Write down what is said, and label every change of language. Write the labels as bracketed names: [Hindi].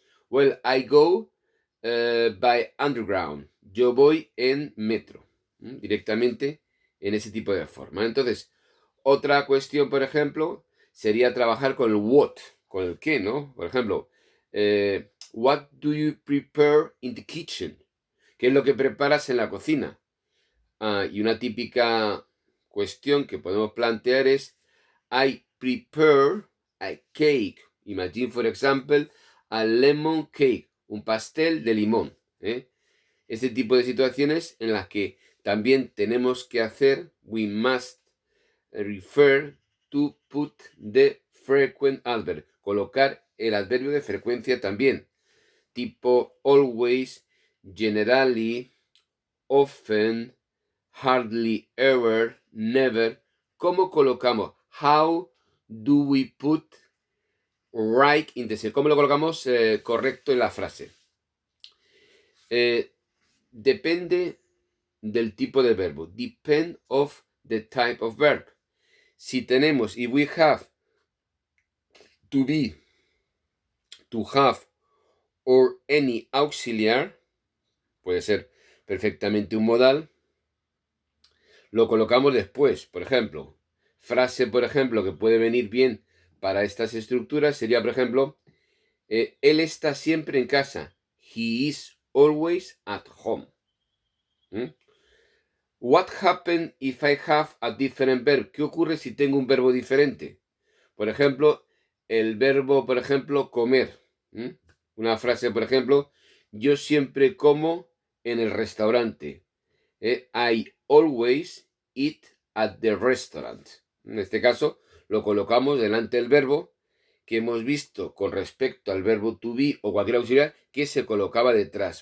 [English] Well, I go by underground. [Spanish] Yo voy en metro. Directamente en ese tipo de forma. Entonces, otra cuestión, por ejemplo, sería trabajar con el what, con el qué, ¿no? Por ejemplo, [English] what do you prepare in the kitchen? [Spanish] ¿Qué es lo que preparas en la cocina? Y una típica cuestión que podemos plantear es [English] I prepare a cake. Imagine, for example, a lemon cake, [Spanish] un pastel de limón. Este tipo de situaciones en las que también tenemos que hacer, [English] we must refer to put the frequent adverb. [Spanish] Colocar el adverbio de frecuencia también. [English] Tipo always, generally, often, hardly ever, never. [Spanish] ¿Cómo colocamos? [English] How do we put right in the sentence? [Spanish] ¿Cómo lo colocamos correcto en la frase? Depende del tipo de verbo. [English] Depend of the type of verb. [Spanish] Si tenemos, [English] if we have to be, to have, or any auxiliar, [Spanish] puede ser perfectamente un modal, lo colocamos después. Por ejemplo, frase, por ejemplo, que puede venir bien para estas estructuras sería, por ejemplo, él está siempre en casa. [English] He is always at home. What happens if I have a different verb? [Spanish] ¿Qué ocurre si tengo un verbo diferente? Por ejemplo, el verbo, por ejemplo, comer. Una frase, por ejemplo, yo siempre como en el restaurante. [English] I always eat at the restaurant. [Spanish] En este caso, lo colocamos delante del verbo que hemos visto con respecto al verbo to be o cualquier auxiliar que se colocaba detrás.